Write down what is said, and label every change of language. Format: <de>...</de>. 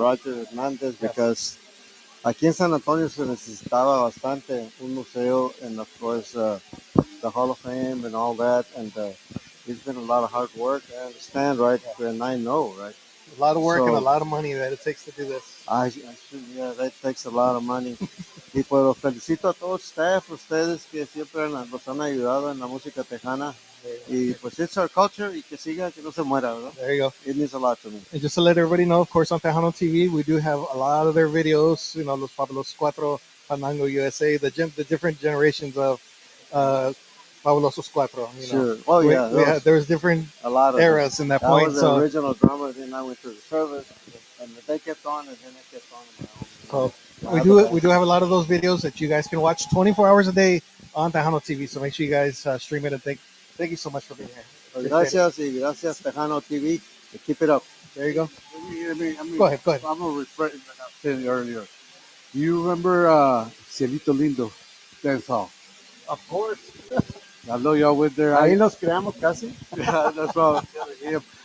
<en>Roger Hernandez because</en> <es>aquí en San Antonio se necesitaba bastante un museo</es> <en>and of course the Hall of Fame and all that and it's been a lot of hard work. I understand, right? And I know, right? A lot of work and a So lot of money that it takes to do this. yeah, that takes a lot of money.</en> <es>Y pues los felicito a todo el staff, ustedes que siempre nos han ayudado en la música tejana. Y pues</es> <en>it's our culture</en> <es>y que siga, que no se muera, ¿verdad?</es> <en>There you go. It means a lot to me. And just to let everybody know, of course, on Tejano TV, we do have a lot of their videos. You know, Los Fabulosos Cuatro, Fandango USA, the different generations of Fabulosos Cuatro. You know, Sure. Oh yeah. there's different a lot of eras in that I point. was the original drummer, then I went to the service, and they kept on, and then I kept on my own. So we do have a lot of those videos that you guys can watch 24 hours a day on Tejano TV. So make sure you guys stream it and thank you so much for being here.</en> <es>Pues gracias y gracias Tejano TV.</es> <en>Keep it up. There you go. Go ahead. I'm gonna rephrase what I said earlier. Do you remember Cielito Lindo dance hall? Of course. I know y'all went there.</en> <es>Ahí nos creamos casi.</es> <en>Yeah, that's what I was telling him.</en>